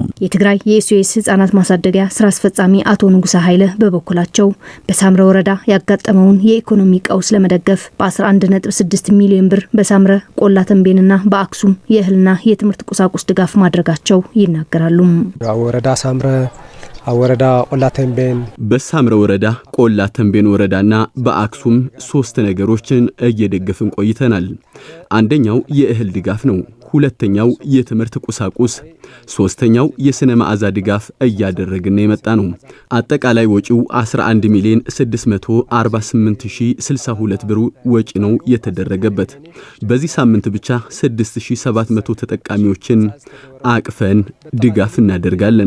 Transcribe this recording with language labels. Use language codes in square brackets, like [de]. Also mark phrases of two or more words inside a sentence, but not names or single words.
[am] የትግራይ የኤስኦኤስ ህፃናት ማሳደጊያ ስራ አስፈጻሚ አቶ ንጉሳ ኃይለ በበኩላቸው በሳምረ ወረዳ ያጋጠመውን የኢኮኖሚ ቀውስ ለመደገፍ በ11.6 ሚሊዮን ብር በሳምረ ቆላ ተንቤንና በአክሱም የእህልና የትምህርት ቁሳቁስ ድጋፍ ማድረጋቸው ይናገራሉ። ወረዳ ሳምረ ወረዳ ቆላ ተንቤን በሳምረ ወረዳ ቆላ ተንቤን ወረዳና በአክሱም 3 ነገሮችን እየደገፍን ቆይተናል። አንደኛው የእህል ድጋፍ ነው። ሁለተኛው የትምህርት ቁሳቁስ፣ ሶስተኛው የስነ መዓዛ ድጋፍ እያደረግን የመጣ ነው። አጠቃላይ ወጪው 11 ሚሊዮን 648,062 ብር ወጪ ነው የተደረገበት። በዚህ ሳምንት ብቻ 6700 ተጠቃሚዎችን አቅፈን ድጋፍ እናደርጋለን።